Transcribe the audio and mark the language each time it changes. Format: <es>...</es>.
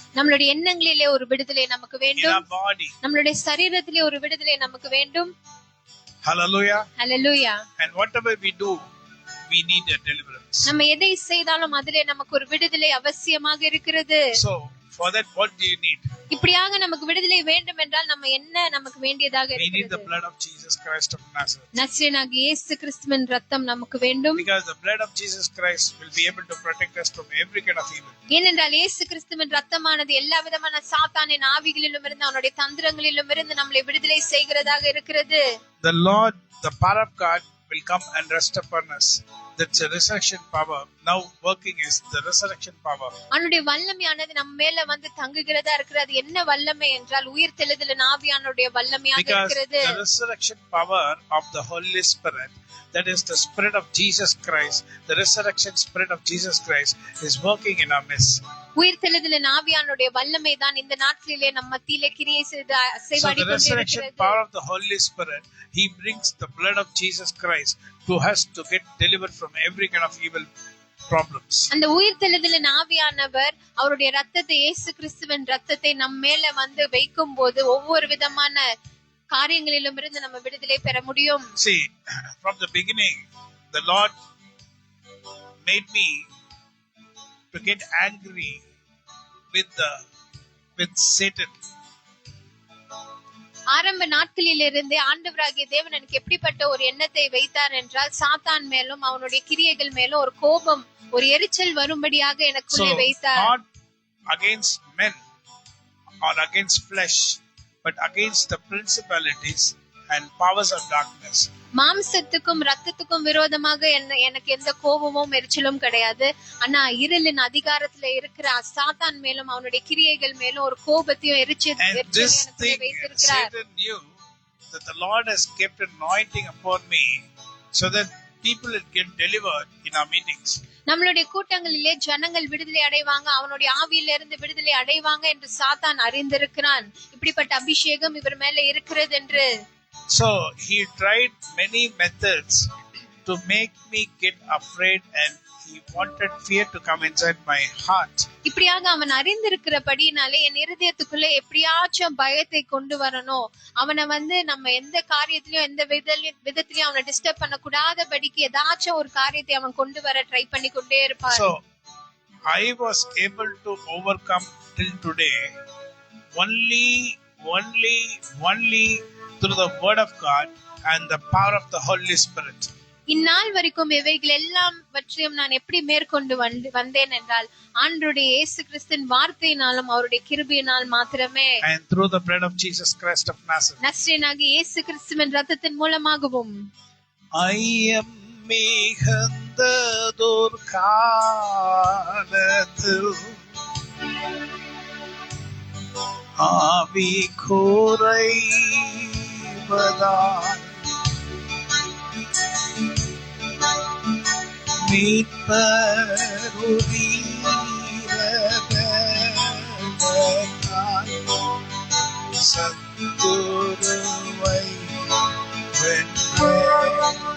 <ta>நம்மளுடைய எண்ணங்களிலே ஒரு விடுதலை நமக்கு வேண்டும்.</ta> <en>In our body.</en> <ta>நம்மளுடைய சரீரத்திலே ஒரு விடுதலை நமக்கு வேண்டும்.</ta> <en>Hallelujah. Hallelujah. And whatever we do, we need a deliverance.</en> <ta>நம்ம எதை செய்தாலும் அதிலே நமக்கு ஒரு விடுதலை அவசியமாக இருக்கிறது.</ta> <en>So for that what do you need?</en> <ta>இப்படியாக நமக்கு விடுதலை வேண்டும் என்றால் நம்ம என்ன நமக்கு வேண்டியதாக இருக்கிறது?</ta> <en>We need the blood of Jesus Christ of Nazareth.</en> <ta>நசரேயனாகிய இயேசு கிறிஸ்துவின் இரத்தம் நமக்கு வேண்டும்.</ta> <en>Because the blood of Jesus Christ will be able to protect us from every kind of evil.</en> <ta>ஏனென்றால் இயேசு கிறிஸ்துவின் இரத்தமானது எல்லா விதமான சாத்தானின் ஆவிகளிலும் இருந்து அவனுடைய தந்திரங்களிலும் இருந்து நம்மை விடுதலை செய்கிறதாக இருக்கிறது.</ta> <en>The Lord, the power of God will come and rest upon us. That's a resurrection power. Now working is the resurrection power.</en> <ta>அவனுடைய வல்லமையானது நம்ம மேல வந்து தங்குகிறதா இருக்கிறது. என்ன வல்லமை என்றால் உயிர்த்தெழுதலின் ஆவியானுடைய வல்லமையாக இருக்கிறது.</ta> <en>Because the resurrection power of the Holy Spirit, that is the Spirit of Jesus Christ, the resurrection Spirit of Jesus Christ is working in our midst.</en> <ta>உயிர்த்தெழுதலின் ஆவியானுடைய வல்லமை தான் இந்த நாட்களிலே நம்ம மத்தியிலே கிரியை செய்து அசைவாடி கொண்டிருக்கிறது.</ta> <en>So the resurrection power of the Holy Spirit, He brings the blood of Jesus Christ to us to get delivered from every kind of evil problems.</en> <ta>அந்த உயிர்த்தெழுதலின் ஆவியானவர் அவருடைய இரத்தத்தை, இயேசு கிறிஸ்துவின் இரத்தத்தை நம்ம மேல வந்து வைக்கும்போது ஒவ்வொரு விதமான காரியங்களிலும் இருந்து நம்ம விடுதலை பெற முடியும்.</ta> <en>See, from the beginning, the Lord made me to get angry with Satan.</en> <ta>ஆரம்ப நாட்களிலிருந்தே ஆண்டவராகிய தேவன் எனக்கு எப்படிப்பட்ட ஒரு எண்ணத்தை வைத்தார் என்றால் சாத்தான் மேலும் அவனுடைய கிரியைகள் மேலும் ஒரு கோபம், ஒரு எரிச்சல் வரும்படியாக எனக்குள்ளே வைத்தார்.</ta> <en>Not against men or against flesh, but against the principalities and powers of darkness.</en> <ta>மாம்சத்துக்கும் ரத்தத்துக்கும் விரோதமாக எனக்கு எந்த கோபமும் எரிச்சலும் கிடையாது. ஆனா இருளின் அதிகாரத்துல இருக்கிற சாத்தான் மேலும் அவனுடைய கிரியைகள் மேலும் ஒரு கோபத்தையும் எரிச்சலையும் வைத்திருக்கிறார்.</ta> <en>Satan knew that the Lord has kept anointing upon me so that people will get delivered in our meetings.</en> <ta>நம்மளுடைய கூட்டங்களிலே ஜனங்கள் விடுதலை அடைவாங்க, அவனுடைய ஆவியிலிருந்து விடுதலை அடைவாங்க என்று சாத்தான் அறிந்திருக்கிறான். இப்படிப்பட்ட அபிஷேகம் இவர் மேல இருக்கிறது என்று.</ta> <en>So he tried many methods to make me get afraid, and he wanted fear to come inside my heart.</en> <ta>இப்படியாக அவன் அறிந்திருக்கிறபடினாலே என் இருதயத்துக்குள்ள எப்படியாச்சும் பயத்தை கொண்டு வரணும், அவனை வந்து நம்ம எந்த காரியத்திலயும் எந்த விதத்திலயும் அவனை டிஸ்டர்ப் பண்ண கூடாதபடிக்கு ஏதாச்சும் ஒரு காரியத்தை அவன் கொண்டு வர ட்ரை பண்ணி கொண்டே இருப்பான்.</ta> <en>So I was able to overcome till today only through the word of God and the power of the Holy Spirit.</en> <ta>இந்நாள் வரைக்கும் இவைகள் எல்லாவற்றையும் நான் எப்படி மேற்கொண்டு வந்தேன் என்றால் ஆண்டவருடைய இயேசு கிறிஸ்துவின் வார்த்தையினாலும் அவருடைய கிருபையினால் மாத்திரமே.</ta> <en>And through the blood of Jesus Christ of Nazareth.</en> <ta>நசரேயனாகிய இயேசு கிறிஸ்துவின் இரத்தத்தின் மூலமாகவும்.</ta> <en>I am</en> <ta>மிகுந்ததோர் காலத்தில் ஆவி குறைவதால் மீட்பருதீரதால் சத்துருவை வென்றேன்.</ta>